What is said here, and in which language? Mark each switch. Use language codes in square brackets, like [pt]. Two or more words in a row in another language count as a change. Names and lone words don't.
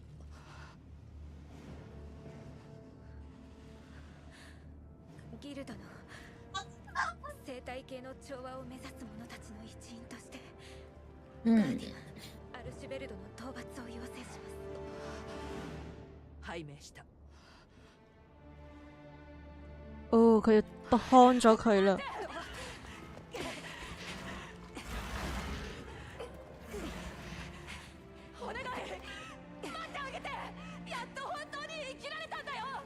[ja] ギルドの生態系の調和を目指す者たちの一員としてうん。アルシュベルドの討伐を要請します。拝命した。 [yue] 哦，佢要幫咗佢啦。 [ja] お願い待ってあげて。やっと本当に生きられたんだよ。